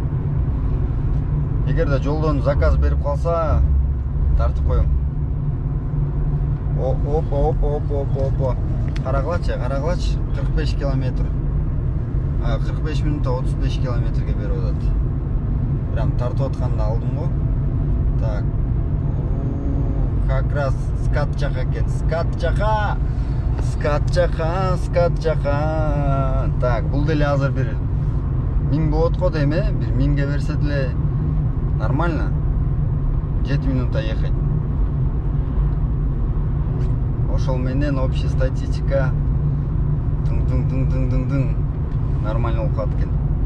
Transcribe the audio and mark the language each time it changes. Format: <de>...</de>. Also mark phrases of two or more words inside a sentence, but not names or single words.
<ky>Эгерде жолдон заказ берип калса, тартып коем. Оп. Карагылачы, 45 километр. 45 минутта 35 километрге берип атат. Прям тартып атканда алдым го. Так.</ky> <ru>Как раз</ru> <ky>скат жака экен. Скат жака. Так, бул деле азыр бир 1000 болот го дейм, бир 1000ге берсе деле нормально. 7 минутта ехать. Ошол менен</ky> <ru>общий статистика</ru> <ky>дың нормально болуп калат экен.</ky>